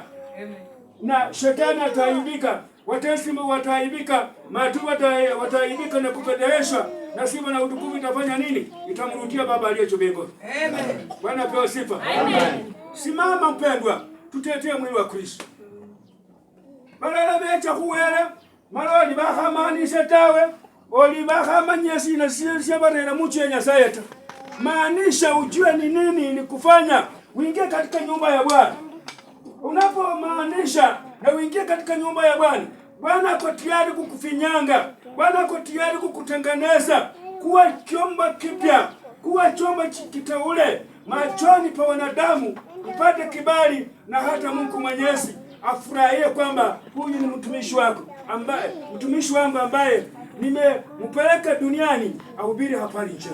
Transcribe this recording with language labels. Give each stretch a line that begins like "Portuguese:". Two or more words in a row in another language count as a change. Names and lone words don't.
Swahili: Na shetani ataaibika, watesi wataaibika, maadui wataaibika na kupedheshwa, na sifa na utukufu itafanya nini? Itamrudia Baba aliye juu mbinguni. Amen. Bwana apewe sifa. Amen. Simama mpendwa, tutetee mwili wa Kristo.
Luyia: Balala becha huwele, maloli bahamaanisha tawe, oli bahamanyesi na siyesya barela muchu ya Nyasaye ta.
Swahili: Maanisha ujue ni nini ni kufanya uingie katika nyumba ya Bwana. Unapomaanisha na uingie katika nyumba ya Bwana, Bwana ako tayari kukufinyanga. Bwana ako tayari kukutengeneza kuwa chombo kipya, kuwa chombo kiteule machoni pa wanadamu, upate kibali, na hata Mungu Mwenyezi afurahie kwamba huyu ni mtumishi wangu ambaye nimempeleka duniani ahubiri habari njema.